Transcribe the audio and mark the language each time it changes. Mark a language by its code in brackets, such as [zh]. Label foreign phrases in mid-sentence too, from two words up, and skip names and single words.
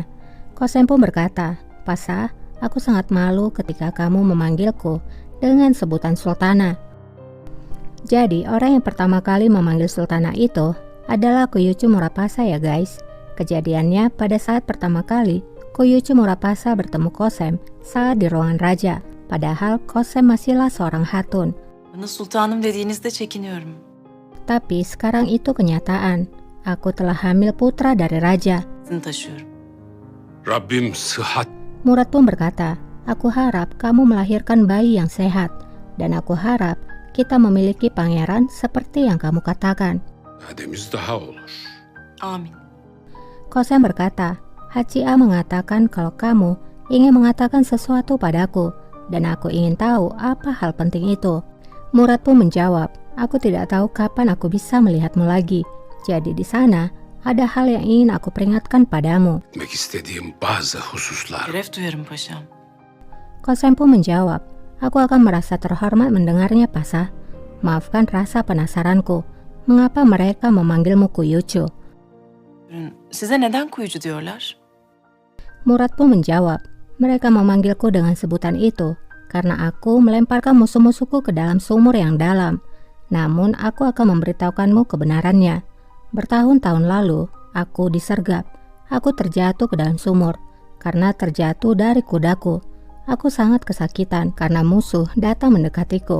[id] Kosem pun berkata, "Pasa, aku sangat malu ketika kamu memanggilku dengan sebutan Sultana." Jadi orang yang pertama kali memanggil Sultana itu adalah Kuyucu Murapasa ya guys. Kejadiannya pada saat pertama kali Kuyucu Murapasa bertemu Kosem saat di ruangan raja. Padahal Kosem masihlah seorang hatun. [tr] Bana sultanım dediğinizde çekiniyorum. [id] Tapi sekarang itu kenyataan. Aku telah hamil putra dari raja. [tr] Seni taşıyorum. Rabbim sıhhat [id] Murad pun berkata, "Aku harap kamu melahirkan bayi yang sehat. Dan aku harap kita memiliki pangeran seperti yang kamu katakan." [tr] ademiz daha olur. Amin. [id] Kosem berkata, "Hacia mengatakan kalau kamu ingin mengatakan sesuatu padaku. Dan aku ingin tahu apa hal penting itu." Murad pun menjawab, "Aku tidak tahu kapan aku bisa melihatmu lagi. Jadi di sana ada hal yang ingin aku peringatkan padamu." [tr] Etmek istediğim bazı hususlar. Şeref duyarım paşam. [id] Kosem pun menjawab, "Aku akan merasa terhormat mendengarnya, Pasa. Maafkan rasa penasaranku. Mengapa mereka memanggilmu Kuyucu?" [tr] Size neden kuyucu diyorlar? [id] Murad pun menjawab, "Mereka memanggilku dengan sebutan itu karena aku melemparkan musuh-musuhku ke dalam sumur yang dalam. Namun aku akan memberitahukanmu kebenarannya. Bertahun-tahun lalu, aku disergap. Aku terjatuh ke dalam sumur. Karena terjatuh dari kudaku, aku sangat kesakitan karena musuh datang mendekatiku.